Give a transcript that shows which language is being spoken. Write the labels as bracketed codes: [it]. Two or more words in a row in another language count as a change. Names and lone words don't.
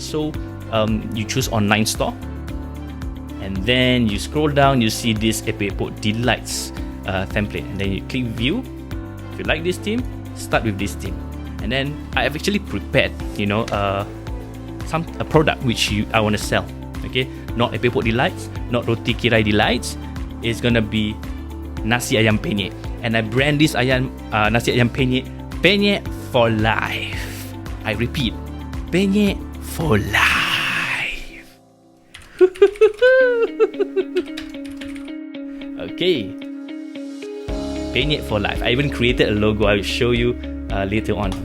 [en] So you choose online store, and then you scroll down, you see this Epok Delights template, and then you click view. If you like this theme, start with this theme. And then I have actually prepared a product which I want to sell. Okay, not Epok Delights, not Roti Kirai Delights. It's gonna be [ms] nasi ayam penyet, [en] and I brand this [ms] nasi ayam penyet [en] for life. I repeat, penyet for life. Okay, Penyet for life. I even created a logo. I will show you later on.